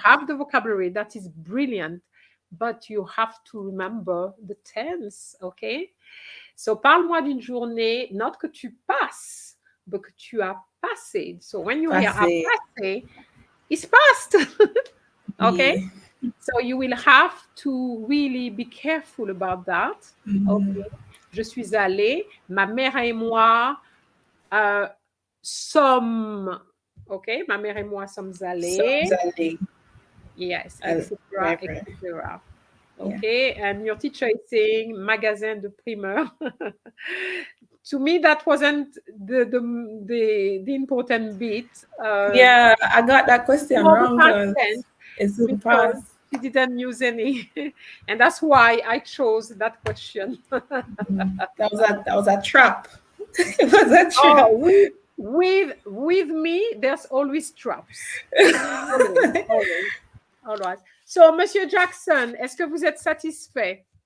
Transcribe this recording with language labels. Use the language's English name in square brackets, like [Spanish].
[English] have the vocabulary that is brilliant, but you have to remember the tense, okay? [French] So, parle-moi d'une journée, not que tu passes, but que tu as passé. [English] So, when you hear [French] Passé. [English] a passé, it's past, okay? [French] Oui. [English] So, you will have to really be careful about that. Okay. [French] Je suis allée, ma mère et moi sommes, okay? Ma mère et moi sommes allés. [English] Yes, etc., etc. Okay, yeah. And your teacher is saying magasin de primeur. To me, that wasn't the important bit. Yeah, I got that question wrong because she didn't use any, and that's why I chose that question. that was a trap. It was a trap. Oh, with me, there's always traps. Always. All right. [French] So, Monsieur Jackson, est-ce que vous êtes satisfait?